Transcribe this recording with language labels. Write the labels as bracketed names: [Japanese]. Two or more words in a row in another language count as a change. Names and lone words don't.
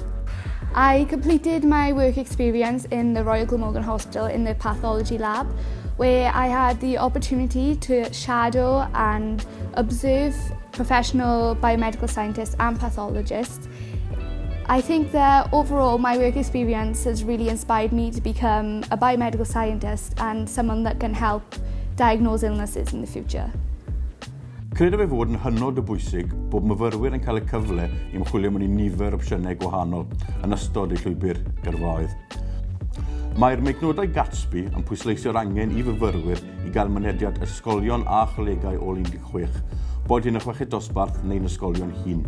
[English] I completed my work experience in the Royal Glamorgan Hospital in the pathology lab, where I had the opportunity to shadow and observe professional biomedical scientists and pathologists. I think that overall my work experience has really inspired me to become a biomedical scientist and someone that can help diagnose illnesses in the future. [Welsh] Credu fe fod yn hynod o bwysig bod myfyrwyr yn cael y cyfle i ymchwilio mewn i nifer o opsiynau gwahanol yn ystod eu llwybr gyrfaoedd. Mae'r meignodau Gatsby yn pwysleisio'r angen i fyfyrwyr i gael mynediad ysgolion a cholegau o 16, boed hyn y chweched dosbarth neu'n ysgolion hŷn.